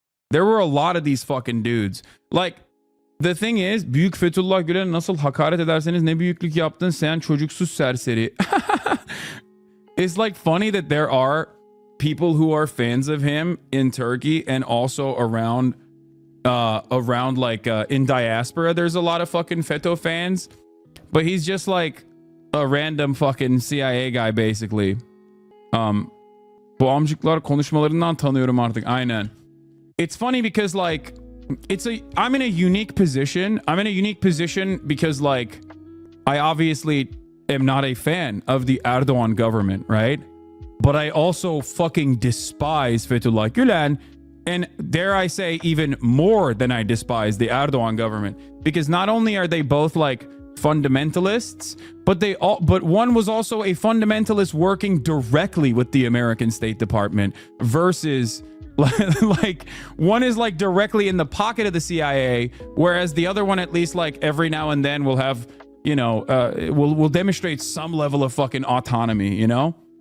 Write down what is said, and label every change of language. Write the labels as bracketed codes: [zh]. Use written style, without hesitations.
[en] There were a lot of these fucking dudes. Like, the thing is, [tr] Büyük Fethullah Gülen'e nasıl hakaret ederseniz ne büyüklük yaptın sen çocuksuz serseri. [en] It's like funny that there are people who are fans of him in Turkey and also around like in diaspora. There's a lot of fucking Fetho fans, but he's just like a random fucking CIA guy basically. [tr] Bu amcıklar konuşmalarından tanıyorum artık. Aynen. [en] It's funny because like I'm in a unique position. I'm in a unique position because like I obviously am not a fan of the Erdogan government, right? But I also fucking despise Fethullah Gülen, and dare I say even more than I despise the Erdogan government, because not only are they both like fundamentalists, but one was also a fundamentalist working directly with the American State Department versus like one is like directly in the pocket of the CIA, whereas the other one, at least like every now and then, will have, you know, will demonstrate some level of fucking autonomy, you know.